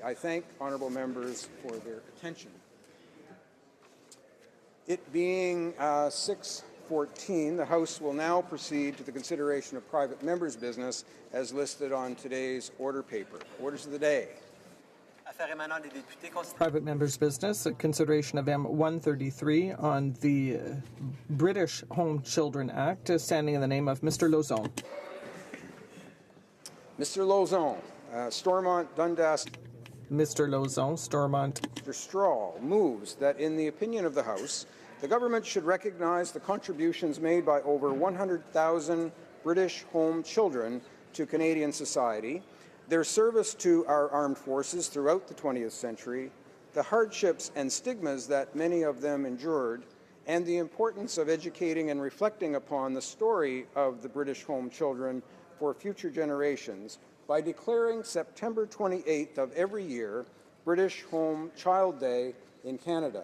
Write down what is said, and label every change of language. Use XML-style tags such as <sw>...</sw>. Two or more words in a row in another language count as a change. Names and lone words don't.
<en>I thank honourable members for their attention. It being 6:14, the House will now proceed to the consideration of private members' business as listed on today's order paper. Orders of the day. Private members' business, a consideration of M133 on the British Home Children Act, standing in the name of Mr. Lauzon. Mr. Lauzon, Stormont, Dundas. Mr. Lauzon, Stormont. Mr. Straw moves that in the opinion of the House, the government should recognize the contributions made by over 100,000 British home children to Canadian society, their service to our armed forces throughout the 20th century, the hardships and stigmas that many of them endured, and the importance of educating and reflecting upon the story of the British home children for future generations by declaring September 28th of every year British Home Child Day in Canada.</en>